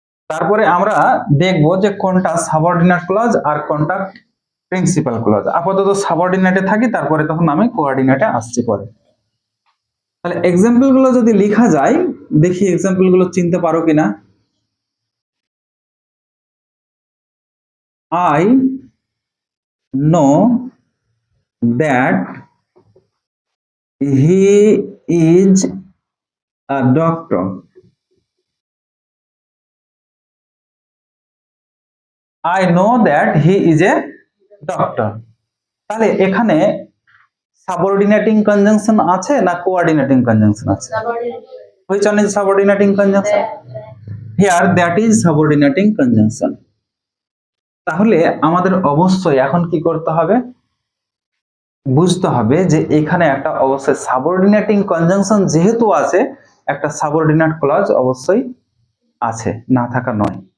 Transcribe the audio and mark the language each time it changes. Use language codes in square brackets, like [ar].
[bn] তারপরে আমরা দেখব যে কোনটা সাবঅর্ডিনেট ক্লজ আর কোনটা প্রিন্সিপাল ক্লজ। আপাতত সাবঅর্ডিনেটে থাকি, তারপরে তখন আমি কোঅর্ডিনেটে আসছি পরে। তাহলে এক্সাম্পল গুলো যদি লেখা যায়, দেখি এক্সাম্পল গুলো চিনতে পারো কিনা। [en] I know that he is a doctor. I know that he is a doctor. [bn] তাহলে এখানে সাবঅর্ডিনেটিং কনজাংশন আছে না কোঅর্ডিনেটিং কনজাংশন আছে? [en] Which one is subordinating conjunction? Here that is subordinating conjunction. [bn] তাহলে আমাদের অবশ্যই এখন কি করতে হবে? বুঝতে হবে যে এখানে একটা অবশ্যই সাবঅর্ডিনেটিং কনজাংশন যেহেতু আছে, একটা সাবঅর্ডিনেট ক্লজ অবশ্যই আছে, না থাকা নয়।